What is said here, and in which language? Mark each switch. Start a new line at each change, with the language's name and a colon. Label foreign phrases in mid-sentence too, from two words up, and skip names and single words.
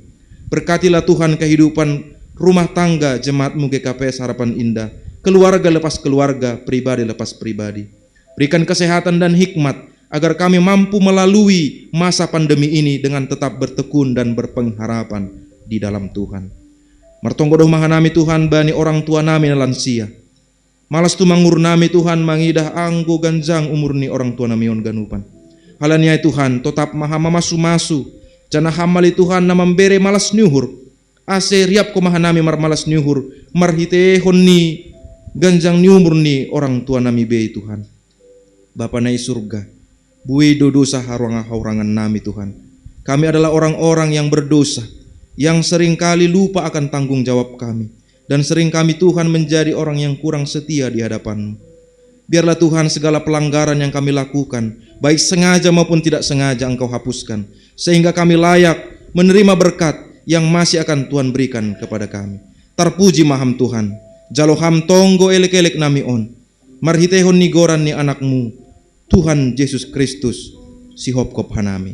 Indonesian: Berkatilah Tuhan kehidupan rumah tangga jemaat-Mu GKPS Harapan Indah, keluarga lepas keluarga, pribadi lepas pribadi. Berikan kesehatan dan hikmat agar kami mampu melalui masa pandemi ini dengan tetap bertekun dan berpengharapan di dalam Tuhan.
Batak Simalungun: Martonggodoh mahanami Tuhan bani
Indonesian: orang tua
Batak Simalungun: nami lansia. Malas tu mangur nami Tuhan mangidah anggo ganjang umur ni
Indonesian: orang tua
Batak Simalungun: nami on ganupan. Halania Tuhan tetap maha mamasu-masu, jana hamali Tuhan na membere malas nyuhur, ase riap ko mahanami malas nyuhur, marhite honni ganjang nyumur ni
Indonesian: orang tua
Batak Simalungun: nami be Tuhan. Bapa nai surga, bui dosa harangan nami Tuhan.
Indonesian: Kami adalah orang-orang yang berdosa, yang seringkali lupa akan tanggung jawab kami, dan sering kami Tuhan menjadi orang yang kurang setia di hadapan-Mu. Biarlah Tuhan segala pelanggaran yang kami lakukan, baik sengaja maupun tidak sengaja Engkau hapuskan, sehingga kami layak menerima berkat yang masih akan Tuhan berikan kepada kami.
Batak Simalungun: Terpuji maham Tuhan, jaloham tonggo elek-elek nami on, marhitehon ni goran ni anak-Mu, Tuhan Yesus Kristus, si hopkop hanami.